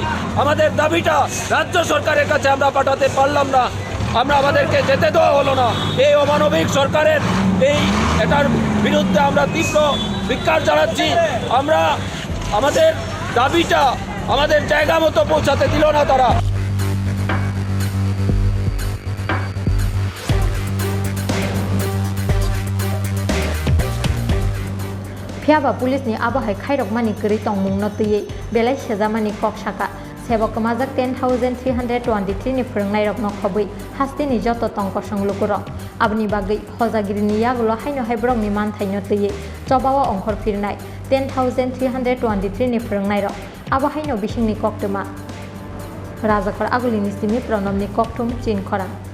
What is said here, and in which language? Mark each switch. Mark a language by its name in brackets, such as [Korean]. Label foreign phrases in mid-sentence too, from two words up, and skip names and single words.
[Bangla] আমাদের দাবিটা রাজ্য সরকারের কাছে আমরা পাঠাতে পারলাম না, আমাদেরকে যেতে দেওয়া হলো না। এই অমানবিক সরকারের এটার বিরুদ্ধে আমরা তীব্র ধিক্কার জানাচ্ছি। আমরা আমাদের দাবিটা আমাদের জায়গা মতো পৌঁছাতে দিল না তারা। [Kok Borok] phiaba police ni abahai khairok mani kri tongmung no tui belai sejamani kok saka Sabha 10323 ni Phrwngnairok no khobui hasti ni joto tongko songlukuro abni bagai hojagiri ni yagulo haino haibrok ni man thaino tui chobao ongkhor firnai 10323 ni Phrwngnairok abahai no bising ni koktuma rajakor aguli ni simi pronom ni koktum Chini Khorang